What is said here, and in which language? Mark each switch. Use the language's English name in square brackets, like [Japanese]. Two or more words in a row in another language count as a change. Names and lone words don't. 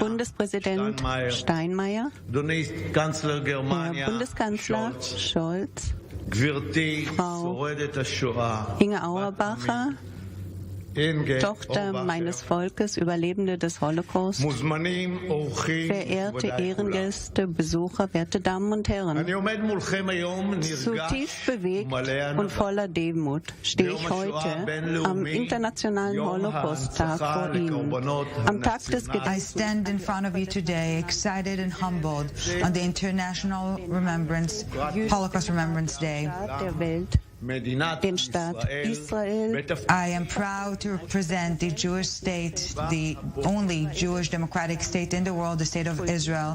[Hebrew] Steinmeier, אדוני קנצלר גרמניה, Scholz, גברתי שורדת השואה, [German] Inge Auerbacher, Tochter meines Volkes, Überlebende des Holocaust, verehrte Ehrengäste, Besucher, werte Damen und Herren, zutiefst bewegt und voller Demut stehe ich heute am Internationalen Holocaust-Tag vor Ihnen, am Tag des Gedenkens. [English] I stand in front of you today, excited and humbled, on the International Holocaust Remembrance Day. [German] Den Staat Israel. [English] I am proud to represent the Jewish state, the only Jewish democratic state in the world, the state of Israel.